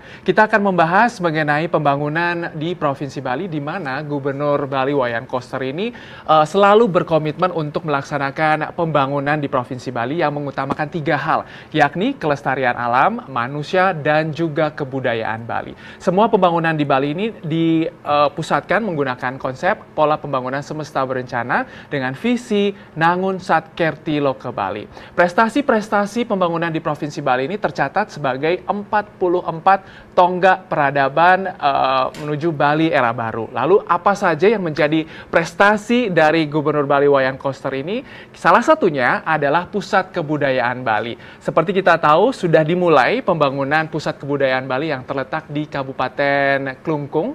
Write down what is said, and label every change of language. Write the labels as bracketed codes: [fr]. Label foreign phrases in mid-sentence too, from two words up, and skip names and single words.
[id] Kita akan membahas mengenai pembangunan di Provinsi Bali, di mana Gubernur Bali Wayan Koster ini selalu berkomitmen untuk melaksanakan pembangunan di Provinsi Bali yang mengutamakan 3 hal, yakni kelestarian alam, manusia, dan juga kebudayaan Bali. Semua pembangunan di Bali ini dipusatkan menggunakan konsep pola pembangunan semesta berencana dengan visi Nangun Satkerti Loka Bali. Prestasi-prestasi pembangunan di Provinsi Bali ini tercatat sebagai 44 tonggak peradaban menuju Bali era baru. Lalu apa saja yang menjadi prestasi dari Gubernur Bali Wayan Koster ini? Salah satunya adalah Pusat Kebudayaan Bali. Seperti kita tahu, sudah dimulai pembangunan Pusat Kebudayaan Bali yang terletak di Kabupaten Klungkung.